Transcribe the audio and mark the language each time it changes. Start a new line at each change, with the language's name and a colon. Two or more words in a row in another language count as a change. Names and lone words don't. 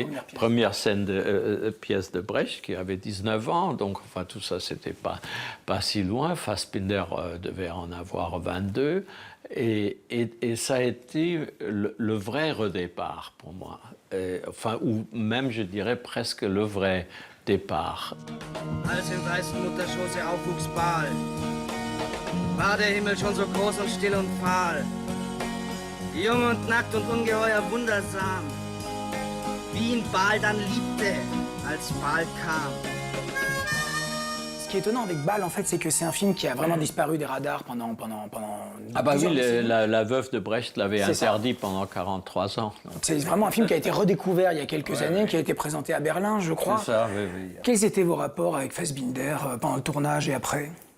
French: Première scène de pièce de Brecht, qui avait 19 ans, donc enfin tout ça, c'était pas si loin. Fassbinder devait en avoir 22. Et ça a été le vrai redépart pour moi. Ou même, je dirais, presque le vrai départ.
German: Als im weißen Mutterschoße aufwuchs Baal, war der Himmel schon so groß und still und fahl, jung und nackt und ungeheuer wundersam, wie ihn Baal dann liebte, als Baal kam.
French: Ce qui est étonnant avec Bâle, en fait, c'est que c'est un film qui a vraiment disparu des radars pendant Ah bah oui, la veuve de Brecht l'avait interdit pendant 43 ans. C'est vraiment un film qui a été redécouvert il y a quelques années, qui a été présenté à Berlin, je crois. C'est ça, oui. Quels étaient vos rapports avec Fassbinder pendant le tournage et après?